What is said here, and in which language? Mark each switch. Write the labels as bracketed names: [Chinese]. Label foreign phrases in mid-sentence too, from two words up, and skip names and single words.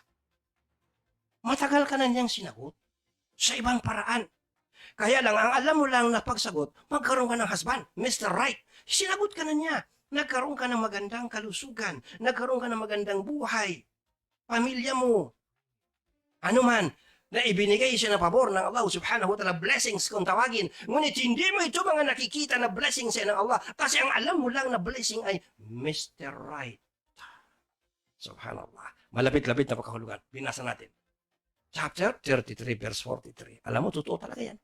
[Filipino] Matagal ka na niyang sinagot sa ibang paraan. Kaya lang, ang alam mo lang na pagsagot, magkaroon ka ng husband, Mr. Right. Sinagot ka na niya. Nagkaroon ka ng magandang kalusugan. Nagkaroon ka ng magandang buhay. Pamilya mo. Ano man, na ibinigay siya na pabor ng Allah [Arabic] سبحانه وتعالى, [Filipino] blessings kung tawagin. Ngunit hindi mo ito mga nakikita na blessings siya ng Allah. Kasi ang alam mo lang na blessing ay Mr. Right. Subhanallah. Malapit-lapit na pagkahulugan. Binasa natin. Chapter 33, verse 43. Alam mo, totoo talaga yan.